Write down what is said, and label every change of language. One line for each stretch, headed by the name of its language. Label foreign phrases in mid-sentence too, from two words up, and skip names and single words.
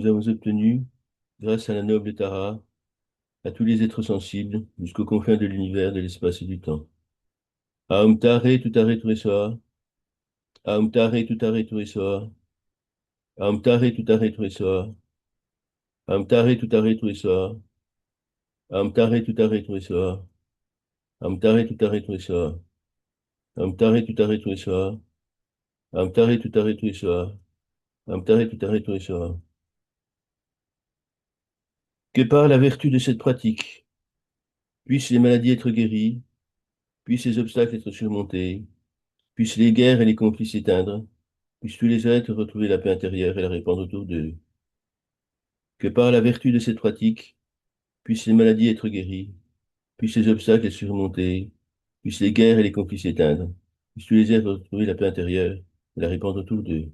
French: avons obtenus grâce à la noble Tara, à tous les êtres sensibles, jusqu'aux confins de l'univers, de l'espace et du temps.
Sanskrit: Aum Tare Tutare Tuesoa, Aum Tare Tutare Tuesoa, Aum Tare Tutare Tuesoa, Aum Tare Tutare Tuesoa, Aum Tare Tutare Tuesoa, Aum Tare Tutare Tuesoa, Aum Tare Tutare Tuesoa, Aum Tare Tutare Tuesoa, Aum Tare Tutare Tuesoa.
French: Que par la vertu de cette pratique, puissent les maladies être guéries, puissent les obstacles être surmontés, puissent les guerres et les conflits s'éteindre, puissent tous les êtres retrouver la paix intérieure et la répandre autour d'eux. Que par la vertu de cette pratique, puissent les maladies être guéries, puissent les obstacles être surmontés, puissent les guerres et les conflits s'éteindre, puissent tous les êtres retrouver la paix intérieure et la répandre autour d'eux.